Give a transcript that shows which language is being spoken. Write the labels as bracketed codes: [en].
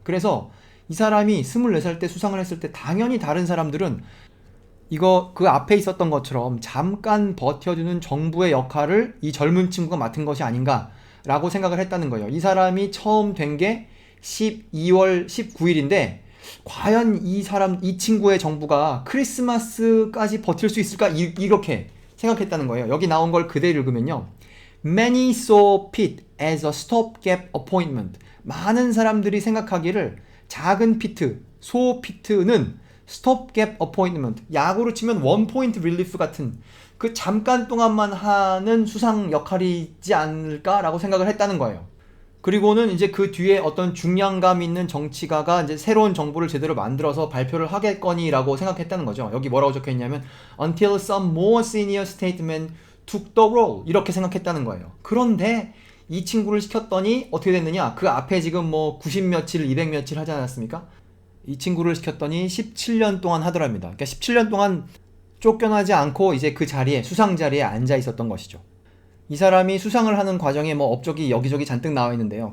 [ko] 그래서 이 사람이 24살 때 수상을 했을 때 당연히 다른 사람들은 이거 그 앞에 있었던 것처럼 잠깐 버텨주는 정부의 역할을 이 젊은 친구가 맡은 것이 아닌가라고 생각을 했다는 거예요. 이 사람이 처음 된 게 12월 19일인데 과연 이 친구의 정부가 크리스마스까지 버틸 수 있을까? 이렇게 생각했다는 거예요. 여기 나온 걸 그대로 읽으면요. [en] Many saw Pitt as a stopgap appointment. [ko] 많은 사람들이 생각하기를 작은 피트, 소 피트는 stopgap appointment, 야구로 치면 원포인트 릴리프 같은 그 잠깐 동안만 하는 수상 역할이지 않을까라고 생각을 했다는 거예요. 그리고는 이제 그 뒤에 어떤 중량감 있는 정치가가 이제 새로운 정부를 제대로 만들어서 발표를 하겠거니라고 생각했다는 거죠. 여기 뭐라고 적혀 있냐면 until some more senior statesmen took the role, 이렇게 생각했다는 거예요. 그런데 이 친구를 시켰더니 어떻게 됐느냐? 그 앞에 지금 뭐 90 며칠, 200 며칠 하지 않았습니까? 이 친구를 시켰더니 17년 동안 하더랍니다. 그러니까 17년 동안 쫓겨나지 않고 이제 그 자리에, 수상 자리에 앉아 있었던 것이죠. 이 사람이 수상을 하는 과정에 뭐 업적이 여기저기 잔뜩 나와 있는데요.